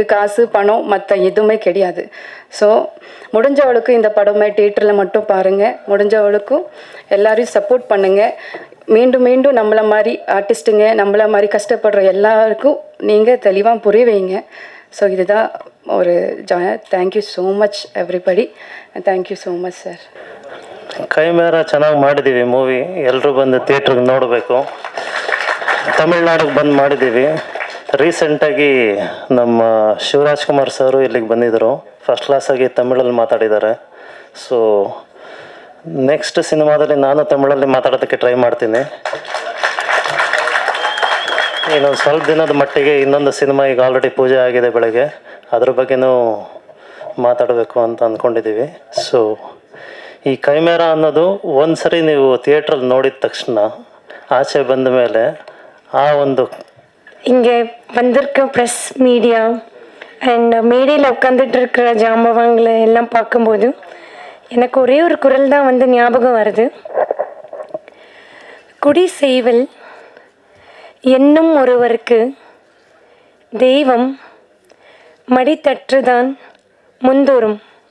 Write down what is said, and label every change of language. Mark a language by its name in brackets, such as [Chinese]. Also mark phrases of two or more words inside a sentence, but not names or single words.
[Tamil] காசு பணம் மற்ற எதுவுமே கிடையாது. ஸோ முடிஞ்சவளுக்கும் இந்த படமே தியேட்டரில் மட்டும் பாருங்கள். முடிஞ்சவளுக்கும் எல்லாரையும் சப்போர்ட் பண்ணுங்கள். மீண்டும் நம்மளை மாதிரி ஆர்டிஸ்ட்டுங்க, நம்மளை மாதிரி கஷ்டப்படுற எல்லாருக்கும் நீங்கள் தெளிவாக புரிய வைங்க. [English] ಸೊ [Tamil] இதுதான் ஒரு [English] Thank you so much everybody, thank you so much sir. [Kannada] ಕೈಮೇರ ಚೆನ್ನಾಗಿ ಮಾಡಿದ್ದೀವಿ ಮೂವಿ, ಎಲ್ಲರೂ ಬಂದು ಥಿಯೇಟ್ರಿಗೆ ನೋಡಬೇಕು. ತಮಿಳ್ನಾಡಿಗೆ ಬಂದು ಮಾಡಿದ್ದೀವಿ. ರೀಸೆಂಟಾಗಿ ನಮ್ಮ ಶಿವರಾಜ್ ಕುಮಾರ್ ಸರು ಇಲ್ಲಿಗೆ ಬಂದಿದ್ದರು, [English] first classಾಗಿ [Kannada] ತಮಿಳಲ್ಲಿ ಮಾತಾಡಿದ್ದಾರೆ. [English] so next [Kannada] ಸಿನಿಮಾದಲ್ಲಿ ನಾನು ತಮಿಳಲ್ಲಿ ಮಾತಾಡೋದಕ್ಕೆ ಟ್ರೈ ಮಾಡ್ತೀನಿ. ಇನ್ನೊಂದು ಸ್ವಲ್ಪ ದಿನದ ಮಟ್ಟಿಗೆ ಇನ್ನೊಂದು ಸಿನಿಮಾ ಈಗ ಆಲ್ರೆಡಿ ಪೂಜೆ ಆಗಿದೆ ಬೆಳಗ್ಗೆ, ಅದ್ರ ಬಗ್ಗೆನೂ ಮಾತಾಡಬೇಕು ಅಂತ ಅಂದ್ಕೊಂಡಿದ್ದೀವಿ. ಸೊ ಈ ಕೈಮೇರ ಅನ್ನೋದು ಒಂದು ಸರಿ ನೀವು ಥಿಯೇಟ್ರಲ್ಲಿ ನೋಡಿದ ತಕ್ಷಣ ಆಚೆ ಬಂದ ಮೇಲೆ ಆ ಒಂದು [Tamil] இங்கே வந்திருக்க [English] press media and [Tamil] மேடையில் உட்காந்துட்டு இருக்கிற ஜாம்பவாங்களை எல்லாம் பார்க்கும்போது எனக்கு ஒரே ஒரு குரல் தான் வந்து ஞாபகம் வருது. குடி செய்வல் என்னும் ஒருவருக்கு தெய்வம் மடித்தற்றுதான் முந்தூரும்.